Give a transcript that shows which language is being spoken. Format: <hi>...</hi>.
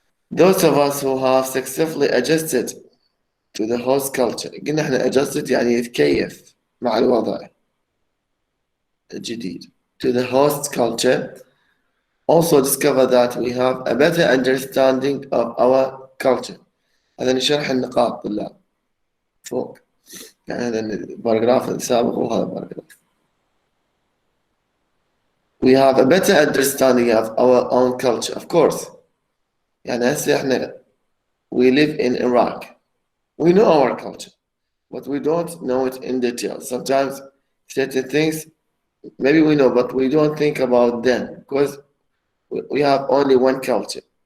<en>Those of us who have successfully adjusted to the host culture,</en> <ar>قلنا احنا adjusted يعني يتكيف مع الوضع الجديد.</ar> <en>To the host culture, also discover that we have a better understanding of our culture.</en> <ar>هذا نشرح النقاط طلاب فوق. يعني هذا الباراجراف السابق وهذا الباراجراف.</ar> <en>We have a better understanding of our own culture, of course.</en> <ar>يعني هسه احنا</ar> <en>we live in Iraq. We know our culture, but we don't know it in detail. Sometimes certain things maybe we know, but we don't think about them because we have only one culture.</en>